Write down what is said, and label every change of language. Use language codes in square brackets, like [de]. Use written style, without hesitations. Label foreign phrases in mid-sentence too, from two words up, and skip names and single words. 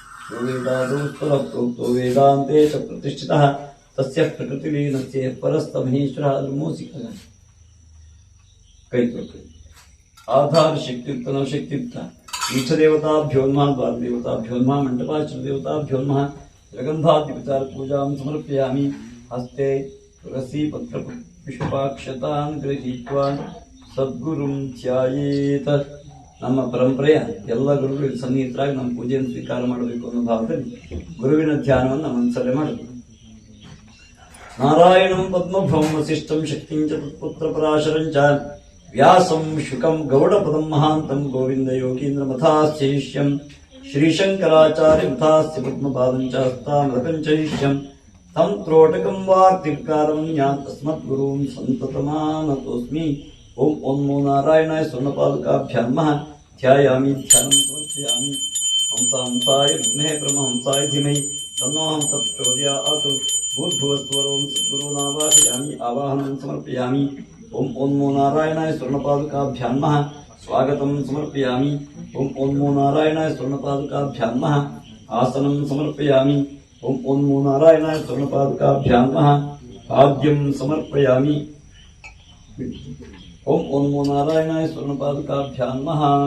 [sa] यो वेदादोत्तरः प्रोक्तो वेदान्ते च प्रतिष्ठितः तस्य प्रकृतिलीनस्य परस्तमहेश्वरः मूसिकः कई आधार शक्तियुक्त नवशक्तियुक्त ईष्टदेवताभ्योन्मः द्वारदेवताभ्योन्मः मण्डपाचलदेवताभ्योन्मः जगन्धाद्यपचार पूजां समर्पयामि हस्ते तुलसी पत्र पुष्पाक्षतान् गृहीत्वा सद्गुरुं ध्यायेत [kn] ನಮ್ಮ ಪರಂಪರೆಯ ಎಲ್ಲ ಗುರುಗಳು ಸನ್ನಿಹಿತರಾಗಿ ನಮ್ಮ ಪೂಜೆಯನ್ನು ಸ್ವೀಕಾರ ಮಾಡಬೇಕು ಅನ್ನೋ ಭಾವದಲ್ಲಿ ಗುರುವಿನ ಧ್ಯಾನವನ್ನು ಮನಸ್ಸಲ್ಲೇ ಮಾಡಬೇಕು [sa] ನಾರಾಯಣಂ ಪದ್ಮಭವಂ ವಸಿಷ್ಠಂ ಶಕ್ತಿಂ ಚ ತತ್ಪುತ್ರ ಪರಾಶರಂಚ ವ್ಯಾಸಂ ಶುಕಂ ಗೌಡಪದಂ ಮಹಾಂತಂ ಗೋವಿಂದ ಯೋಗೀಂದ್ರ ಮಥಾಸ್ಯ ಶಿಷ್ಯಂ ಶ್ರೀಶಂಕರಾಚಾರ್ಯ ಮಥಾಸ್ಯ ಪದ್ಮಪಾದಂ ಚ ಹಸ್ತಾಮೃತಂ ಚ ಶಿಷ್ಯಂ ತಂ ತ್ರೋಟಕಂ ವಾರ್ತಿಕಾರಂ ಜ್ಞಾನ್ ತಸ್ಮತ್ ಗುರುಂ ಸಂತತಮಾನತೋಸ್ಮಿ ओम ओम नमो नारायणाय स्वर्णपादुकाभ्यां नमः ध्यायामि ध्यानं समर्पयामि हंसाय विद्महे ब्रह्महंसाय धीमहि तन्नो हंसः प्रचोदयात् भूर्भुवस्वरों सद्गुरूनावाहयामि आवाहनं समर्पयामि ओम ओम नमो नारायणाय स्वर्णपादुकाभ्यां नमः स्वागतं समर्पयामि ओम ओम नमो नारायणाय स्वर्णपादुकाभ्यां नमः आसनं समर्पयामि ओम ओम नमो नारायणाय स्वर्णपादुकाभ्यां नमः आद्यं समर्पयामि ओम ओम नमो नारायणाय स्वर्णपादुकाभ्यां नमः